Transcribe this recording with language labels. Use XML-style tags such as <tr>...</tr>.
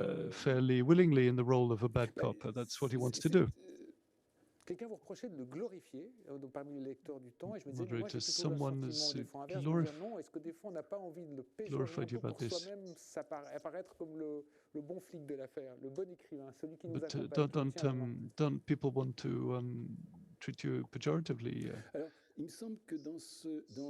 <en>fairly willingly in the role of a bad cop. That's what he wants to do.</en> <fr>Quelqu'un vous reprochait de le glorifier parmi les lecteurs du temps, et je me disais, moi j'ai plutôt le</fr> <en>someone</en> <fr>sentiment des fois inverse, de dire non, est-ce que des fois on n'a pas envie de le péjorer un peu pour soi-même apparaître comme le bon flic de l'affaire, le bon écrivain, celui qui nous accompagne.</fr> <en>Don't people want to treat you pejoratively?</en> <fr>Alors, il me semble que dans ce</fr>